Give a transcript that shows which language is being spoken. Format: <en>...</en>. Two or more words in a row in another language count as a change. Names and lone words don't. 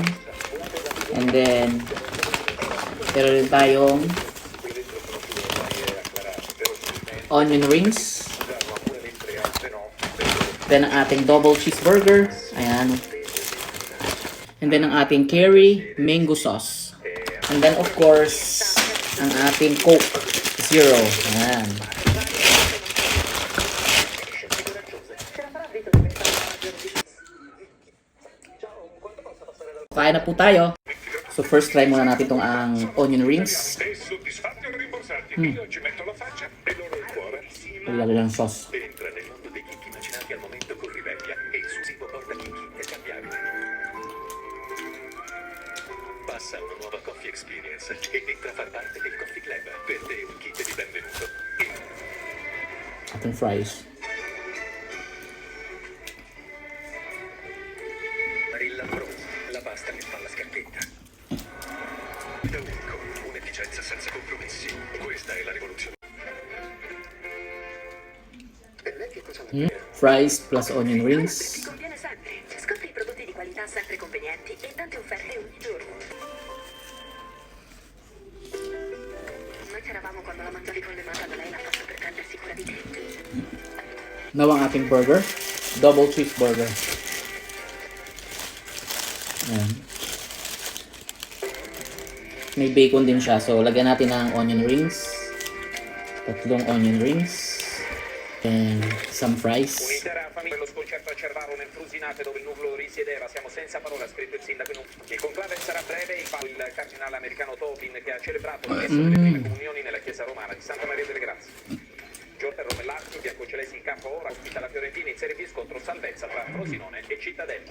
<en>And then</en> <tl>meron rin tayong</tl> <en>onion rings.</en> <tl>Then ang ating</tl> <en>double cheeseburger,</en> <tl>ayan.</tl> <en>And then</en> <tl>ang ating</tl> <en>curry mango sauce. And then of course,</en> <tl>ang ating Coke Zero. Ayan. Kain na po tayo.</tl> <en>So first try</en> <tl>muna natin itong ang</tl> <en>onion rings.</en> <tl>Lalo ng sauce.</tl> <it>Passa una nuova</it> <en>coffee experience</en> <it>e entra a far parte del Coffee Club. Per te un kit di benvenuto.</it> <tl>Ating fries.</tl> <it>Marilla Bronze, la pasta che fa la scarpetta. Da unico, un'efficienza senza compromessi. Questa è la rivoluzione. E lei che cosa</it> <en>Fries plus onion rings.</en> <it>Ti conviene sempre. Scopri i prodotti di qualità sempre convenienti e tante offerte ogni giorno. Noi c'eravamo quando la mangiavi con le mani, ma lei l'ha fatto per prendersi cura di te.</it> <en>Now</en> <tl>ang ating</tl> <en>burger. Double cheeseburger.</en> <tl>Ayan. May bacon din siya. So, lagyan natin ng</tl> <en>onion rings.</en> <tl>Tatlong</tl> <en>onion rings. And some fries.</en> <it>Un'intera famiglia, lo sconcerto a Cervaro nel Frusinate dove il nucleo risiedeva, siamo senza parola, ha scritto il sindaco. Il conclave sarà breve, il cardinale americano Tobin che ha celebrato la messa delle prime comunioni nella chiesa romana di Santa Maria delle Grazie. Giorgio Roma e Lazio, biancocelesti in campo ora, ospita la Fiorentina in Serie B scontro salvezza tra Frosinone e Cittadella.</it>